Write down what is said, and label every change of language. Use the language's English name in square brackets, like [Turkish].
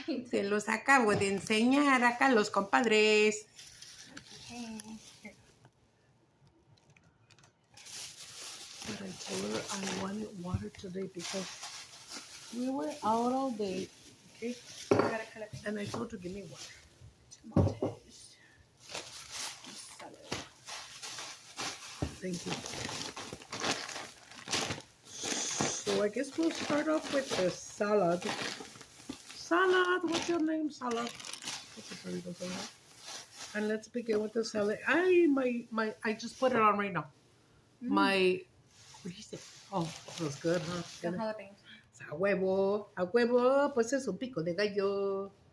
[Spanish] Se los acabo de enseñar acá los compadres. [English] Okay. But I told her I wanted water today because we were out all day. Okay? And I told her, give me water. Tomatoes. Salad. Thank you. So I guess we'll start off with the salad. Salad, what's your name? Salad. What's the burrito salad? And let's begin with the salad. I just put it on right now. My, what do you say? Oh, it was good, huh? The jalapenos. [Spanish] A huevo, pues es un pico de gallo.